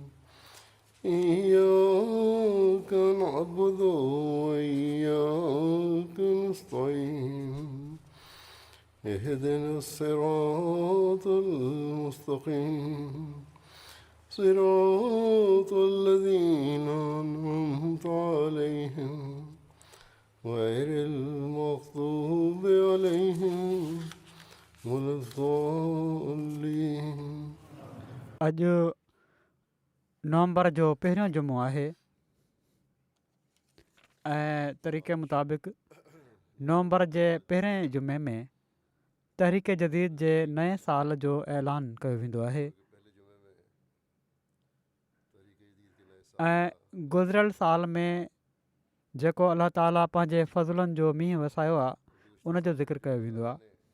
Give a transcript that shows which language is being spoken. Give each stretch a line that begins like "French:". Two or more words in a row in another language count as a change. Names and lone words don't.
Arabic: إياك نعبد وإياك نستعين اهدنا الصراط المستقيم صراط الذين أنعمت عليهم غير المغضوب عليهم ولا الضالين.
Sindhi: अॼु नवंबर जो पहिरियों जुमो आहे ऐं तरीक़े मुताबिक़ नवंबर जे पहिरें जुमे में तहरीक जदीद जे नए साल जो ऐलान कयो वेंदो आहे ऐं गुज़िरियल साल में जेको अलाह ताला पंहिंजे फज़लनि जो मींहुं वसायो आहे उन जो ज़िक्र कयो वेंदो आहे।